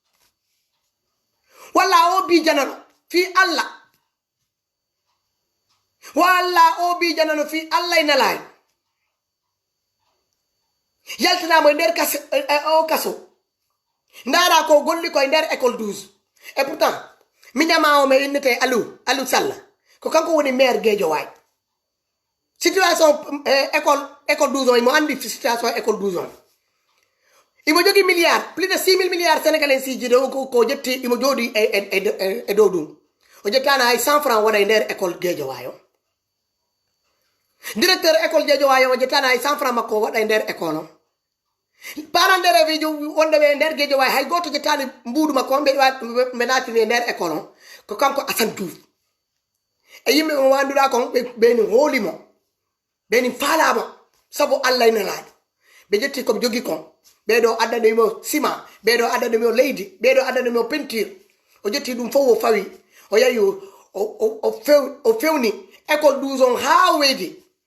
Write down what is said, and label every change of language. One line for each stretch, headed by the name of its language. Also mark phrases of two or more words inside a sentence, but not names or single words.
Fula: walla o bi janano fi allah walla o bi janano fi allah e nalayi yaltinamo e nder o kaso ndara ko golli koye nder école 12
French: et pourtant
Fula: mi ñama o me innete Aliou Sall ko kanko woni maire Guédiawaye situation école 12 o mo andi situation école 12 o imo jogi
French: milliard plus de 6 000 milliards sénégalais
Fula: siji de ko jetti imo jooɗi e dow ɗum o jettana hay 100 francs waɗa e nder école Guédiawaye o directeur école Guédiawaye o jettana hay 100 francs makko waɗa e nder école o
French: parents d'élèves
Fula: ji wonde ɓe nder Guédiawaye hay goto jettani mbuudu makko ɓe natini e nder école o ko kanko Assane Diouf e yimɓe mo wanduɗa kon ɓeni hoolimo ɓeni faalamo saabu allah ina laaɗi ɓe jetti koɓe jogui kon ɓeɗo addanimo ciment ɓeɗo addanimo leydi ɓeɗo addanimo peinture o jetti ɗum fof o fawi o yahi o fewni école 12 on ha weedi